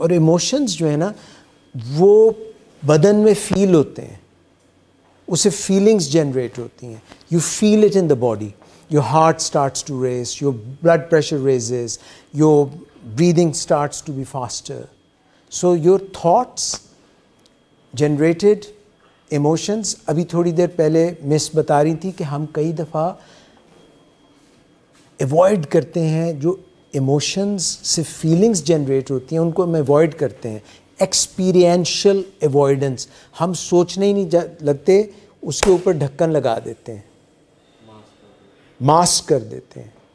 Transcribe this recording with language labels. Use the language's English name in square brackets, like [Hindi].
[Urdu] اور ایموشنز جو ہے نا وہ بدن میں فیل ہوتے ہیں، اسے فیلنگز جنریٹ ہوتی ہیں. [English] You feel it in the body, your heart starts to race, your blood pressure rises, your breathing starts to be faster. So your thoughts generated emotions. [Urdu] ابھی تھوڑی دیر پہلے مس بتا رہی تھی کہ ہم کئی دفعہ ایوائڈ کرتے ہیں جو ایموشنز سے فیلنگز جنریٹ ہوتی ہیں، ان کو ہم ایوائڈ کرتے ہیں. ایکسپیرینشل ایوائڈنس، ہم سوچنے ہی نہیں لگتے، اس کے اوپر ڈھکن لگا دیتے ہیں، ماسک کر دیتے ہیں.